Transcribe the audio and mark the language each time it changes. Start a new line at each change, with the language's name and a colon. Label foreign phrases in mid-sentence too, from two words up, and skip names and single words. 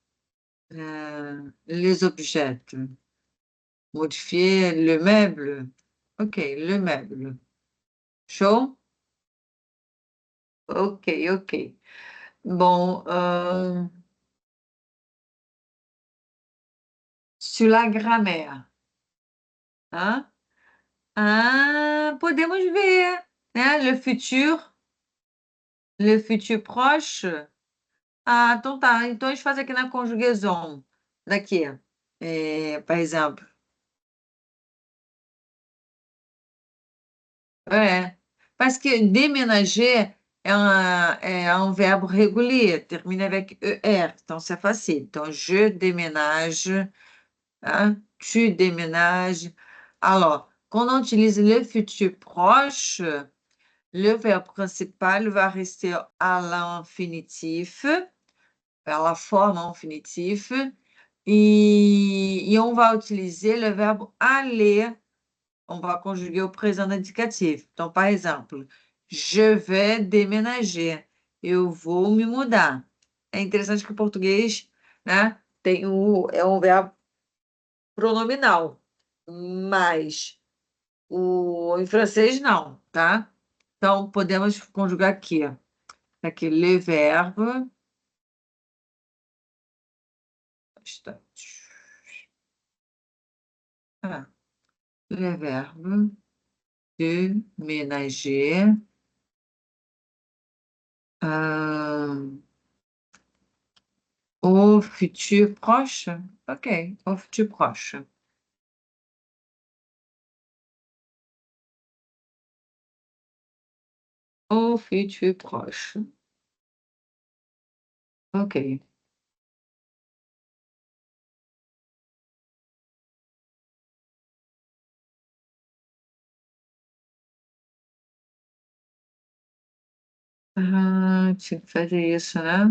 French: Les objets. Modifier le meuble. Ok, le meuble. Show? Ok, ok. Bon, sur la grammaire. Hein?
Portuguese: Ah, podemos ver, né?
French: Le futur proche.
Portuguese: Ah, então tá. Então a gente faz aqui na conjugação. Daqui. Por exemplo.
French: Parce que déménager
Portuguese: é um verbo
French: régulier, termine avec ER, então c'est facile. Então, je déménage, hein? Tu déménages. Alors, quand on utilise le futur proche, le verbe principal va rester à l'infinitif, à la forme infinitif, e on va utiliser le verbe aller. On va conjuguer au présent indicatif. Então, par exemple, je vais déménager.
Portuguese: Eu vou me mudar. É interessante que o português, né, é um verbo pronominal, mas em francês não, tá? Então, podemos conjugar aqui. Aqui,
French: le verbe. Ah, le verbe de ménager. Au futur proche? Ok, au futur proche. Au futur proche. Ok.
Portuguese: Ah, tinha que fazer isso, né?